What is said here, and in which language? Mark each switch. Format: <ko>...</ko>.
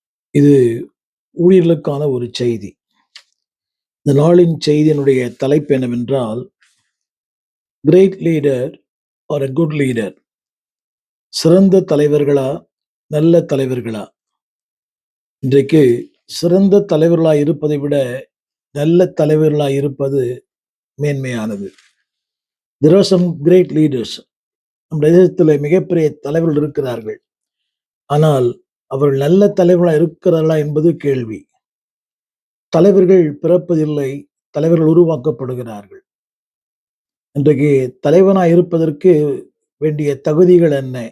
<ta>இது ஊழியர்களுக்கான ஒரு செய்தி. இந்த நாளின் செய்தியினுடைய தலைப்பு என்னவென்றால்,</ta> <en>Great leader or a good leader.</en> <ta>சிறந்த தலைவர்களா, நல்ல தலைவர்களா? இன்றைக்கு சிறந்த தலைவர்களாய் இருப்பதை விட நல்ல தலைவர்களாய் இருப்பது மேன்மையானது.</ta> <en>There are some great leaders.</en> <ta>நம்முடைய தேசத்தில் மிகப்பெரிய தலைவர்கள் இருக்கிறார்கள். ஆனால் அவர்கள் நல்ல தலைவர்களாக இருக்கிறார்களா என்பது கேள்வி. தலைவர்கள் பிறப்பதில்லை, தலைவர்கள் உருவாக்கப்படுகிறார்கள். இன்றைக்கு தலைவனாக இருப்பதற்கு வேண்டிய தகுதிகள் என்ன?</ta>